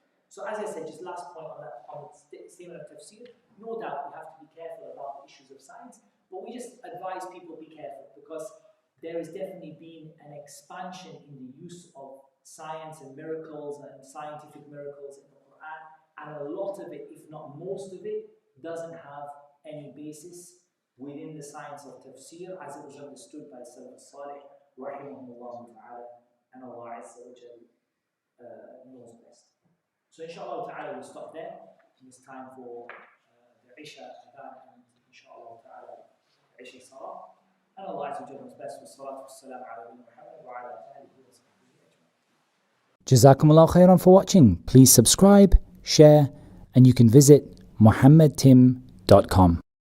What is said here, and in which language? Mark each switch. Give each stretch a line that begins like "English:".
English: So, as I said, just last point on the statement of tafsir, no doubt we have to be careful about the issues of science, but we just advise people to be careful, because there has definitely been an expansion in the use of science and miracles and scientific miracles in the Quran, and a lot of it, if not most of it, doesn't have any basis within the science of tafsir as it was understood by Salaf al-Salih, rahimahullah ta'ala, and Allah Azza wa Jal knows best. So inshallah ta'ala we'll stop there. It's time for the Isha Adhan, and inshallah ta'ala
Arabic: 20 صلاة.
English: And Allah Azza wa Jalla knows best.
Arabic: والصلاة والسلام على نبينا محمد وعلى آله وصحبه أجمعين.
English: Jazakumullah khairan for watching. Please subscribe, share, and you can visit muhammadtim.com.